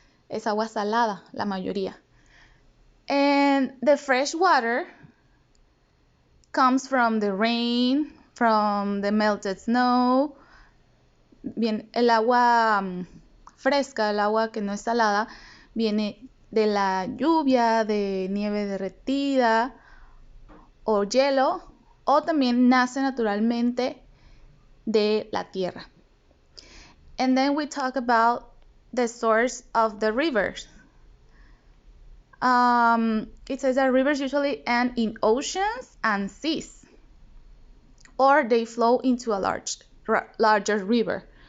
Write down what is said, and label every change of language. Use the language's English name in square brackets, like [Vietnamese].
[Spanish] Es agua salada, la mayoría. [English] And the fresh water comes from the rain, from the melted snow. [Spanish] Bien, el agua fresca, el agua que no es salada, viene de la lluvia, de nieve derretida o hielo, o también nace naturalmente de la tierra. [English] And then we talk about the source of the rivers. It says that rivers usually end in oceans and seas, or they flow into a larger river.